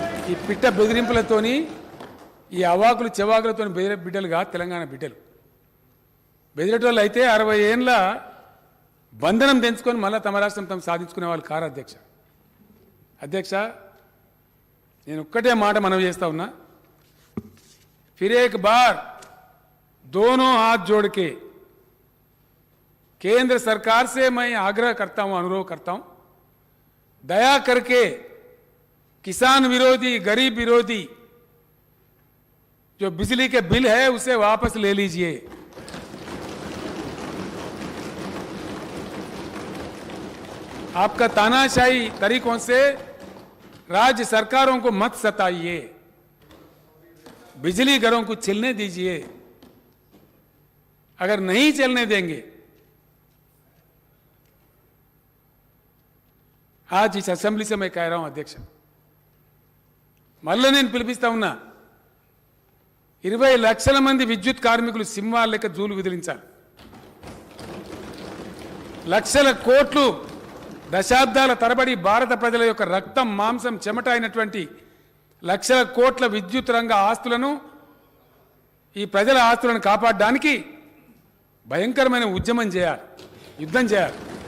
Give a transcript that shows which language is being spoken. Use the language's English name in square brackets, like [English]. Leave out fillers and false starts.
[Telugu] ఈ పిట్ట బెదిరింపులతోని, ఈ అవాకులు చెవాకులతో బెదిరే బిడ్డలుగా తెలంగాణ బిడ్డలు. బెదిరేటోళ్ళు అయితే 60 ఏళ్ళ బంధనం తెంచుకొని మళ్ళీ తమ రాష్ట్రం తమ సాధించుకునే వాళ్ళు కారు అధ్యక్ష. అధ్యక్ష నేను ఒక్కటే మాట మనవి చేస్తా ఉన్నా. [Hindi] फिर एक बार दोनों हाथ जोड़ के केंद्र सरकार से मैं आग्रह करता हूं, अनुरोध करता हूं, दया करके किसान विरोधी, गरीब विरोधी जो बिजली के बिल है उसे वापस ले लीजिए. आपका तानाशाही तरीकों से राज्य सरकारों को मत सताइए. बिजली घरों को चलने दीजिए. अगर नहीं चलने देंगे, आज इस असेंबली से मैं कह रहा हूं अध्यक्ष, [Telugu] మళ్ళీ నేను పిలిపిస్తా ఉన్నా, 20 లక్షల మంది విద్యుత్ కార్మికులు సింహాల లెక్క జూలు విదిలించాలి. లక్షల కోట్లు దశాబ్దాల తరబడి భారత ప్రజల యొక్క రక్తం, మాంసం, చెమట అయినటువంటి లక్షల కోట్ల విద్యుత్ రంగ ఆస్తులను, ఈ ప్రజల ఆస్తులను కాపాడడానికి భయంకరమైన ఉద్యమం చేయాలి, యుద్ధం చేయాలి.